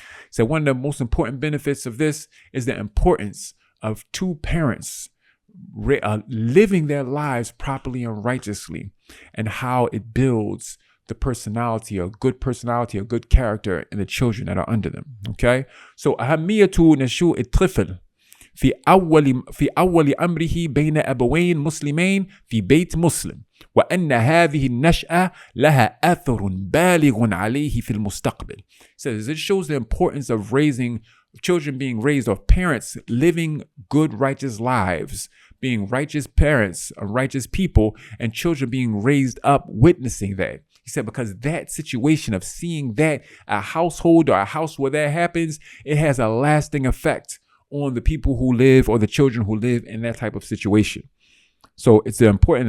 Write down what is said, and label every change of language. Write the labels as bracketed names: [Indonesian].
[English] So one of the most important benefits of this is the importance of 2 parents living their lives properly and righteously, and how it builds the personality, a good character in the children that are under them. Okay, so [Arabic] أهمية نشوء الطفل في أول أمره بين أبوين مسلمين في بيت مسلم وأن هذه النشأة لها أثر بالغ عليه في المستقبل. [English] Says it shows the importance of raising children being raised of parents living good righteous lives, being righteous parents, righteous people, and children being raised up witnessing that. He said because that situation of seeing that a household or a house where that happens, it has a lasting effect on the people who live or the children who live in that type of situation. So it's important.